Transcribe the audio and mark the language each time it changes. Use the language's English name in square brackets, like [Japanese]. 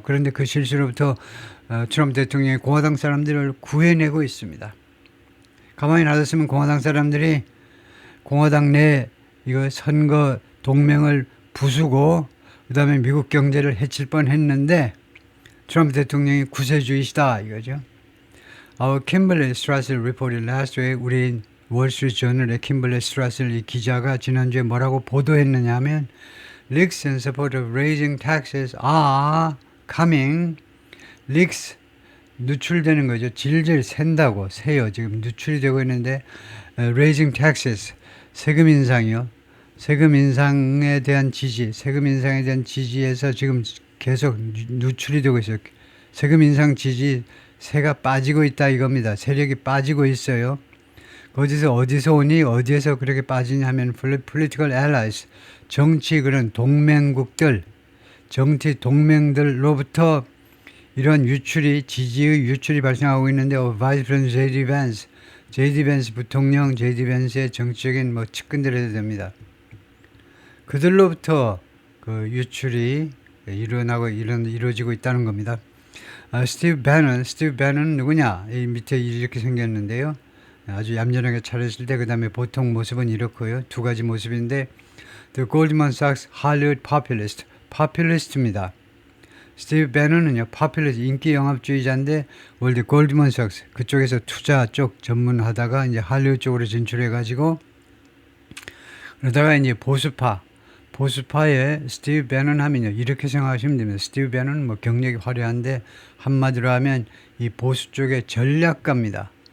[Korean] 그런데 그 실수로부터 트럼프 대통령이 공화당 사람들을 구해내고 있습니다. 가만히 놔뒀으면 공화당 사람들이 공화당 내 이거 선거 동맹을 부수고 그 다음에 미국 경제를 해칠 뻔했는데 트럼프 대통령이 구세주의시다 이거죠. [English] Kimberly Strassel reported last week. [Korean] 우리 월스트리트저널의 Kimberly Strassel 이 기자가 지난주에 뭐라고 보도했느냐 하면 [English] leaks in support of raising taxes are coming. [Korean] leaks 누출되는 거죠. 질질 샌다고 새요. 지금 누출이 되고 있는데 [English] raising taxes [Korean] 세금 인상이요. 세금 인상에 대한 지지에서 지금 계속 누출이 되고 있어요. 세금 인상 지지 세가 빠지고 있다 이겁니다. 세력이 빠지고 있어요. 어디서 오니 어디에서 그렇게 빠지냐 하면 [English] political allies, [Korean] 정치 그런 동맹국들, 정치 동맹들로부터 이런 지지의 유출이 발생하고 있는데 Vice President J.D. Vance 부통령 J.D. Vance의 정치적인 측근들 해야 됩니다. 그들로부터 유출이 이루어지고 있다는 겁니다. 스티브 배넌은 누구냐? 이 밑에 이렇게 생겼는데요. 아주 얌전하게 차렸을 때, 그 다음에 보통 모습은 이렇고요. 두 가지 모습인데, [English] The Goldman Sachs Hollywood Populist [Korean] 입니다. 스티브 배넌은요, populist, 인기 영합주의자인데, 월드 골드만 삭스, 그쪽에서 투자 쪽 전문하다가 이제 할리우드 쪽으로 진출해가지고, 그러다가 이제 보수파의 스티브 배넌 하면요, 이렇게 생각하시면 됩니다. 스티브 배넌은 경력이 화려한데, 한마디로 하면 이 보수 쪽의 전략가입니다.